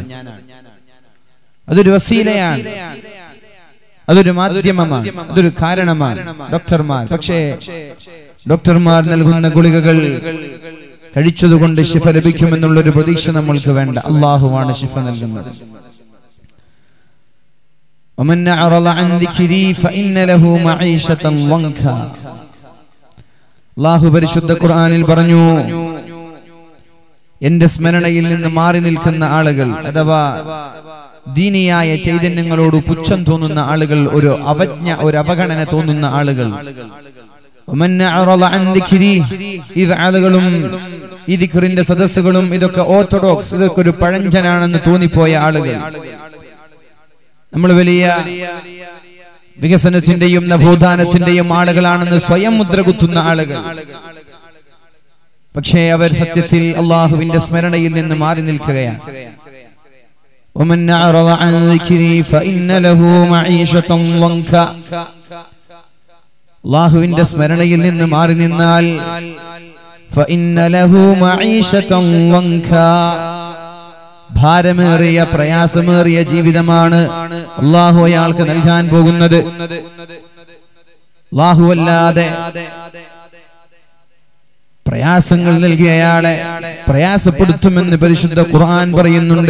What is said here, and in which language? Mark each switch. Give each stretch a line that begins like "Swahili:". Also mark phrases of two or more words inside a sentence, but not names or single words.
Malayalam: അതൊരു വസീലയാണ്, അതൊരു മാധ്യമമാണ്, അതൊരു കാരണമാണ് ഡോക്ടർമാർ. പക്ഷേ ഡോക്ടർമാർ നൽകുന്ന ഗുളികകൾ കഴിച്ചതുകൊണ്ട് ശിഫ ലഭിക്കുമെന്നുള്ളൊരു പ്രതീക്ഷ നമ്മൾക്ക് വേണ്ട. അല്ലാഹുവാണ് ശിഫ നൽകുന്നത്.
Arabic: ومن أعرض عن ذكري فإن له معيشة ضنكا.
Malayalam: അല്ലാഹു പരിശുദ്ധ ഖുർആനിൽ പറഞ്ഞു, എന്റെ സ്മരണയിൽ നിന്ന് മാറി നിൽക്കുന്ന ആളുകൾ, അഥവാ ദീനിയായ ചൈതന്യങ്ങളോട് പുച്ഛം തോന്നുന്ന ആളുകൾ, ഒരു അവജ്ഞ, ഒരു അവഗണന തോന്നുന്ന ആളുകൾ.
Arabic: ومن أعرض عن ذكري,
Malayalam: ഇത് ആളുകളും ഈ ദിക്റിന്റെ സദസ്സുകളും ഇതൊക്കെ ഓർത്തഡോക്സ്, ഇതൊക്കെ ഒരു പഴഞ്ചനാണെന്ന് തോന്നിപ്പോയ ആളുകൾ, നമ്മൾ വലിയ വികസനത്തിന്റെയും നവോത്ഥാനത്തിന്റെയും ആളുകളാണെന്ന് സ്വയം മുദ്ര കുത്തുന്ന ആളുകൾ. പക്ഷേ അവർ സത്യത്തിൽ അല്ലാഹുവിന്റെ സ്മരണയിൽ നിന്ന് മാറി നിൽക്കുകയാണ്.
Arabic: ومن أعرض عن ذكري فإن له معيشة ضنكا.
Malayalam: അല്ലാഹുവിന്റെ സ്മരണയിൽ നിന്ന് മാറി നിന്നാൽ
Arabic: فإن له معيشة ضنكا,
Malayalam: ഭാരമേറിയ പ്രയാസമേറിയ ജീവിതമാണ് അല്ലാഹു അയാൾക്ക് നൽകാൻ പോകുന്നത്. അല്ലാഹുവല്ലാതെ പ്രയാസങ്ങൾ നൽകിയ അയാളെ പ്രയാസപ്പെടുത്തുമെന്ന് പരിശുദ്ധ ഖുർആൻ പറയുന്നുണ്ട്.